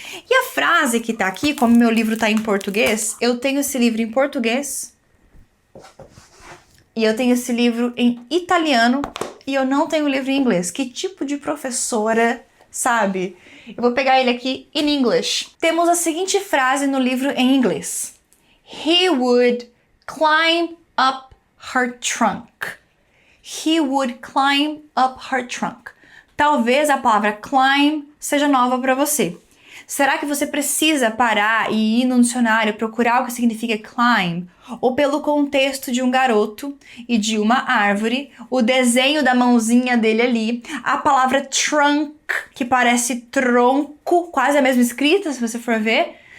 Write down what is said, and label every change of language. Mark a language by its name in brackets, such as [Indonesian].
[Portuguese] E a frase que tá aqui, como meu livro tá em português, eu tenho esse livro em português e eu tenho esse livro em italiano e eu não tenho o livro em inglês. Que tipo de professora, sabe? Eu vou pegar ele aqui [English] in English. [Portuguese] Temos a seguinte frase no livro em inglês. [English] He would climb up her trunk. He would climb up her trunk. [Portuguese] Talvez a palavra climb seja nova para você. Será que você precisa parar e ir no dicionário procurar o que significa climb? Ou pelo contexto de um garoto e de uma árvore, o desenho da mãozinha dele ali, a palavra trunk, que parece tronco, quase a mesma escrita, se você for ver.